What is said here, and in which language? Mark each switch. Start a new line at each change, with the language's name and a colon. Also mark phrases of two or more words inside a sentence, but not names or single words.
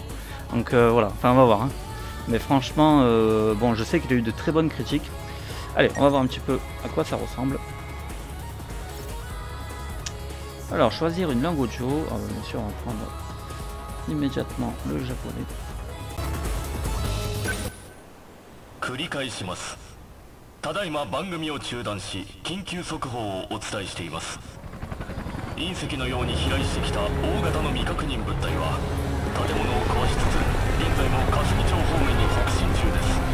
French: Donc voilà, enfin on va voir, hein. Mais franchement bon je sais qu'il a eu de très bonnes critiques. Allez on va voir un petit peu à quoi ça ressemble. Alors choisir une langue audio, bien sûr on va prendre immédiatement le japonais.
Japanese: ただいま番組を中断し緊急速報をお伝えしています。隕石のように飛来してきた大型の未確認物体は建物を壊しつつ現在も霞町方面に北進中です。